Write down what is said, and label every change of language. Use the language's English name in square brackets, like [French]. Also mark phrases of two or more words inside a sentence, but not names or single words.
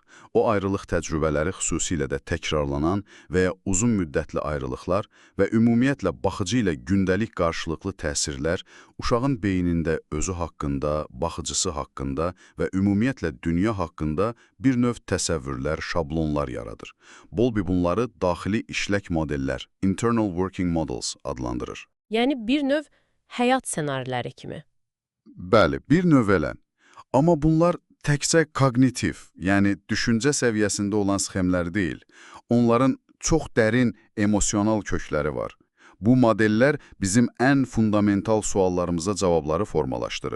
[Azerbaijani] O ayrılıq təcrübələri xüsusilə də təkrarlanan və ya uzun müddətli ayrılıqlar və ümumiyyətlə baxıcı ilə gündəlik qarşılıqlı təsirlər uşağın beynində özü haqqında, baxıcısı haqqında və ümumiyyətlə dünya haqqında bir növ təsəvvürlər, şablonlar yaradır. Bowlby bunları daxili işlək modellər, [English] internal working models [Azerbaijani] adlandırır. Yəni, bir növ həyat ssenariləri kimi. Bəli, bir növ elə. Amma bunlar təkcə kognitiv, yəni düşüncə səviyyəsində olan sxemlər deyil. Onların çox dərin emosional kökləri var. Bu modellər bizim ən fundamental suallarımıza cavabları formalaşdırır.